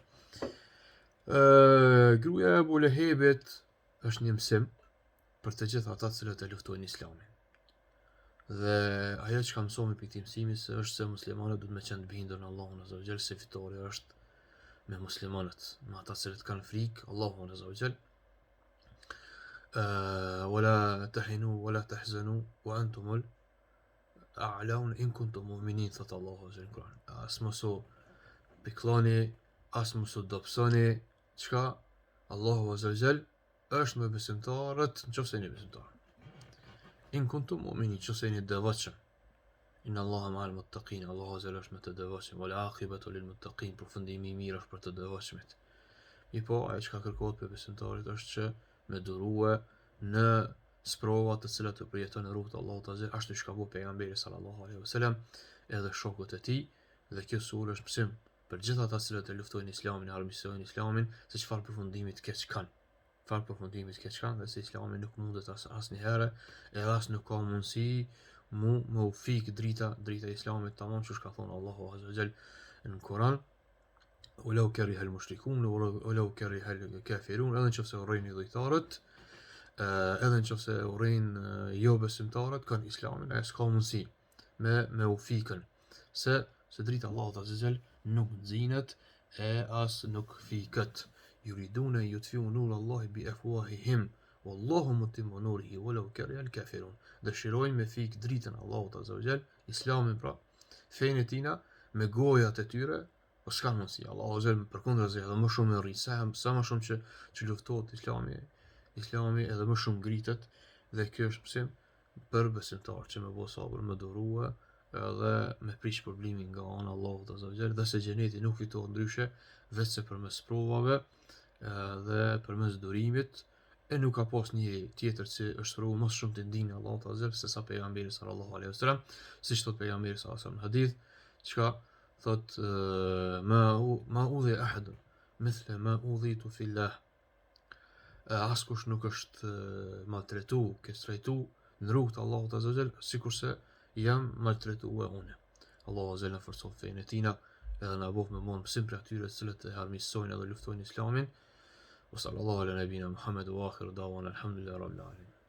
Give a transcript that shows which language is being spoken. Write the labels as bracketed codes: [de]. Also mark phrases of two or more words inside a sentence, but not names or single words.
[sq] Gruaja e Abu Lehebit është një mësim për të gjithë ata që e luftojnë Islamin. Dhe ajo që ka mësuar me këtë mësimi është se muslimanët duhet me qenë të bindur në Allahun [ar] عز وجل, [sq] se fitoria është me muslimanët, me ata që kanë frikë Allahun [ar] عز وجل. ولا تهنوا ولا تحزنوا وأنتم الأعلون إن كنتم مؤمنين [sq] thot Allahu [ar] عز وجل. [sq] As mos u pikloni, as mos u dobësoni, çka Allahu [ar] عز وجل [sq] është me besimtarët nëse jeni besimtarë. [ar] إن كنتم مؤمنين, [sq] nëse jeni devotshëm. [ar] إن الله مع المتقين, [sq] Allahu [ar] عز وجل [sq] është me të devotshëm, [ar] والعاقبة للمتقين, [sq] përfundimi i mirë është për të devotshmit. Po ajo çka kërkohet për besimtarit është që me durue në sprova të cilat të përjeton në rrugën e Allahut Azza, ashtu siç ka bëu pejgamberi [ar] صلى الله عليه وسلم [sq] edhe shokët e tij, dhe kjo sure është mësim për gjithë ata që e luftojnë Islamin, e armiqsojnë Islamin, se çfarë përfundimi të keq kanë. Çfarë përfundimi të keq kanë, dhe se Islami nuk mundet asnjëherë, edhe as nuk ka mundësi me u fik drita e Islamit tamam, çu ka thonë Allahu [ar] عز وجل [sq] në Kur'an. [ar] ولو كره المشركون ولو كره الكافرون, [sq] edhe nëse urrejnë idhujtarët, edhe nëse urrejnë jo besimtarët kanë Islamin, ai s'ka mundësi me u fikën, se drita Allahut [ar] عز وجل [sq] nuk nxinet e as nuk fiket. [ar] يريدون يطفئوا نور الله بأفواههم والله متم نوره ولو كره الكافرون. [sq] Dëshirojnë me fik dritën Allahut [ar] عز وجل, [sq] Islamin pra, fenë e tina, me gojat e tyre, po s'ka mundësi. Allahu [ar] عز وجل [sq] përkundërzi edhe më shumë rri, sa më shumë që luftohet Islami edhe më shumë ngritet, dhe kjo është mësim për besimtar që me bo sabër, me durue edhe me prish problemin nga ana Allahut [ar] عز وجل, [sq] dhe se xheneti nuk fitohet ndryshe vetëm përmes provave dhe përmes durimit, e nuk ka pas një tjetër që është rrugë më shumë të ndinë Allahut [ar] عز وجل [sq] se sa pejgamberi [ar] صلى الله عليه وسلم, [sq] siç thot pejgamberi [ar] صلى الله عليه وسلم [sq] në hadith, çka thot [ar] ما أوذي أحد مثل ما أوذيت في الله. [sq] Askush nuk është maltretu, kestrajtu në rrugën e Allahut [ar] عز وجل [sq] sikurse jam maltretuar unë. Allahu [ar] عز وجل [sq] na forcon fenë e tina, edhe na bëf me mund mësim për atyre të cilët e armiqsojnë edhe luftojnë Islamin. [ar] وصلى الله على نبينا محمد وآخر دعوانا الحمد لله رب العالمين.